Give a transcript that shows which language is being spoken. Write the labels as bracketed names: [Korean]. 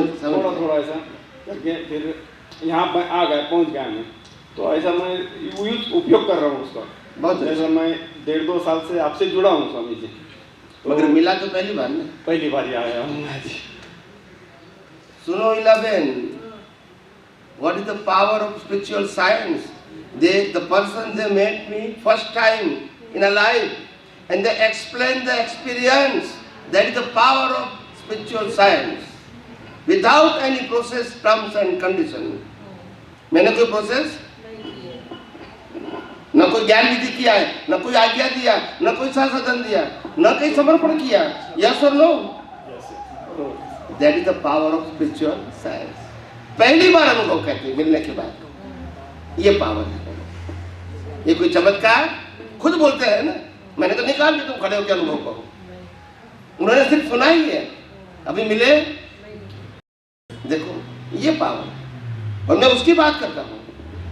[Hindi] थोड़ा थोड़ा ऐसा करके फिर यहाँ पर आ गया, पहुँच गया मैं। तो ऐसा मैं उपयोग कर रहा हूँ उसका। बहुत जैसा मैं 1.5-2 साल से आपसे जुड़ा हूँ स्वामी जी। मगर मिला तो पहली बार ना? पहली बार ही आया हूँ आज। सुनो [English] 11, what is the power of spiritual science? The person they met me first time in a life and they explain the experience. That is the power of spiritual science. Without any process, terms and condition. [Hindi] मैंने कोई process, न कोई ज्ञान विधि किया है, न कोई आज्ञा दिया, न कोई संसाधन दिया, न कोई समर्पण किया। [English] Yes or no? That is the power of spiritual science. [Hindi] पहली बार अनुभव करते हैं मिलने के बाद, ये पावर है। ये कोई चमत्कार खुद बोलते हैं ना, मैंने तो निकाल के तुम खड़े होकर अनुभव करो। उन्होंने सिर्फ सुना ही है, अभी मिले। देखो ये पावर, और मैं उसकी बात करता हूँ।